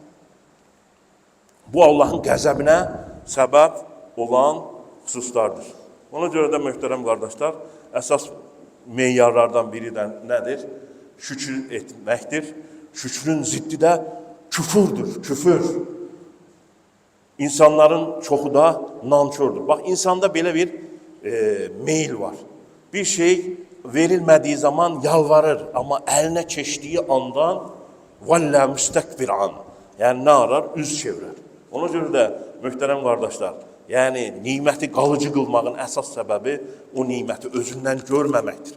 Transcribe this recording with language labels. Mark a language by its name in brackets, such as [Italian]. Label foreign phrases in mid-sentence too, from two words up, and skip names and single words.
[Azerbaijani] Bu Allah'ın qəzəbinə səbəb olan xüsuslardır. Ona göre de möhtərəm qardaşlar, əsas meyyarlardan biri de nedir? [Turkish] Şükür etmektir. [Azerbaijani] Şükrün ziddi de küfürdür, küfür. İnsanların çoxu da nankördür. Bak insanda belə bir meyil var. Bir şey verilmədiyi zaman yalvarır, amma əlinə keçdiyi andan vallə müstəkbiran, yəni nə arar? Üz çevirir. Ona görə də möhtərəm qardaşlar, yəni niməti qalıcı qılmağın əsas səbəbi o niməti özündən görməməkdir.